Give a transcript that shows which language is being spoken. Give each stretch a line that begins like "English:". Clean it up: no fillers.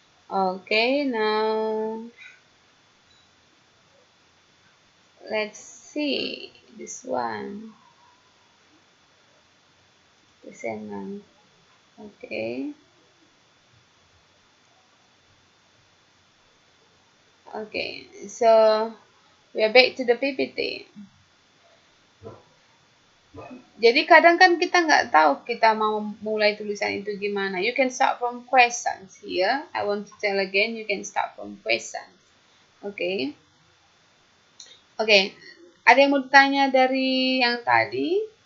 English: Okay, now let's see this one.
Indonesian: Pesanan. Okay.
English: Okay, so we are back to the PPT.
Indonesian: Jadi kadang kan kita nggak tahu kita mau mulai tulisan itu gimana.
English: You can start from questions here. I want to tell again, you can start from questions. Okay. Okay.
Indonesian: Ada yang mau ditanya dari yang tadi?